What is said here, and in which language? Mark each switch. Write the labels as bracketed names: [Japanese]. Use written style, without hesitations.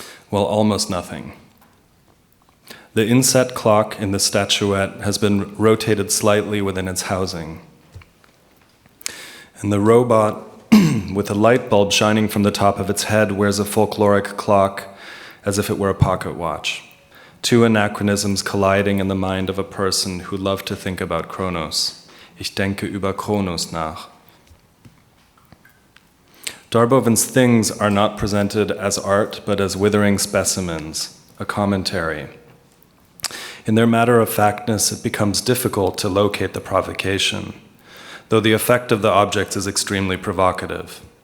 [English] Well, almost nothing. The inset clock in the statuette has been rotated slightly within its housing. And the robot, with a light bulb shining from the top of its head, wears a folkloric clock as if it were a pocket watch. 2 anachronisms colliding in the mind of a person who loved to think about Kronos. [German] Ich denke über Kronos nach. [English] Darboven's things are not presented as art, but as withering specimens, a commentary. In their matter-of-factness, it becomes difficult to locate the provocation, though the effect of the objects is extremely provocative.